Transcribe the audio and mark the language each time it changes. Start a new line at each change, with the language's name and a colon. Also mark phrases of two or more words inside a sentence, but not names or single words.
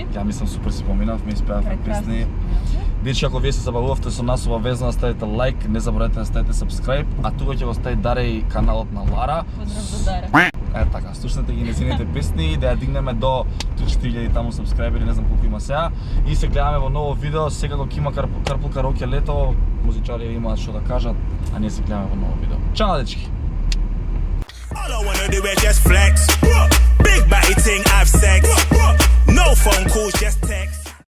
Macedonian: Ја мислам супер си поминав, ми испеавме песни. Бидеш ако вие се забавувавте со нас ова везно, ставите лайк, не заборавајте да ставите subscribe, а тука ќе го стави Даре и каналот на Лара. Поздрав до Даре. Така, слушнете ги незините песни, да ја дигнеме до 3-4 таму сабскрајбери, не знам колку има сега. И се гледаме во ново видео, сега кога има Карпул Караоке лето, музичари имаат што да кажат, а ние се гледаме во ново видео. Чао, дечки!
English: All I wanna do is just flex. Big body ting, have sex. No phone calls, just text.